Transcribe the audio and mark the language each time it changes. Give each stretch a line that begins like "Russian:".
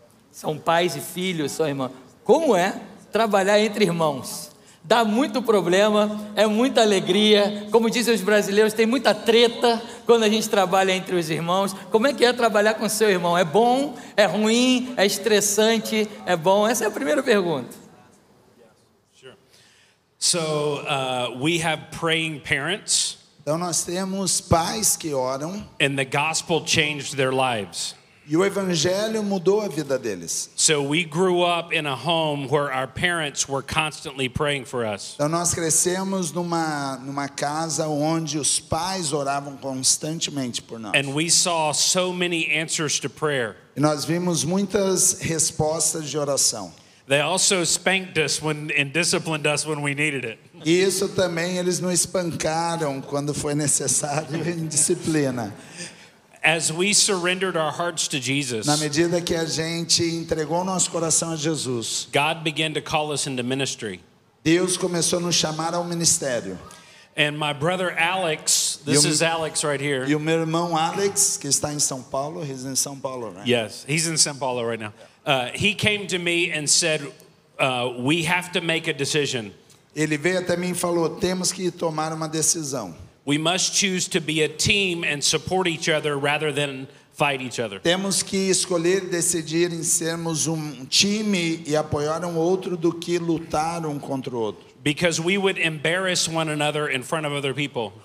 Portuguese: São pais e filhos, são irmãos. Como é trabalhar entre irmãos? Dá muito problema, é muita alegria. Como dizem os brasileiros, tem muita treta quando a gente trabalha entre os irmãos. Como é que é trabalhar com seu irmão? É bom? É ruim? É estressante? É bom? Essa é a primeira pergunta.
English: Sure. So, we have praying parents.
Portuguese: Então nós temos pais que oram.
English: And the gospel changed their lives.
Portuguese: E o evangelho mudou a vida deles.
English: So we grew up in a home where our parents were constantly praying for us.
Portuguese: Então nós crescemos numa casa onde os pais oravam constantemente por nós.
English: And we saw so many answers to prayer.
Portuguese: E nós vimos muitas respostas de oração.
English: They also spanked us and disciplined us when we needed it.
Portuguese: E isso também eles nos espancaram quando foi necessário em disciplina.
English: As we surrendered our hearts to Jesus,
Portuguese: Na medida que a gente entregou nosso coração a Jesus,
English: God began to call us into ministry.
Portuguese: Deus começou a nos chamar ao ministério.
English: And my brother Alex, this is Alex right here.
Portuguese: E o meu irmão Alex, que está em São Paulo,
English: he's in São Paulo, right? Yes, he's in São Paulo right now. He came to me and said, we have to make a decision.
Portuguese: Ele veio até mim e falou, temos que tomar uma decisão.
English: We must choose to be a team and support each other rather than fight each other.
Portuguese: Temos que escolher e decidir em sermos um time e apoiar um outro do que lutar um contra o outro.
English: Because we would embarrass one another in front of other people.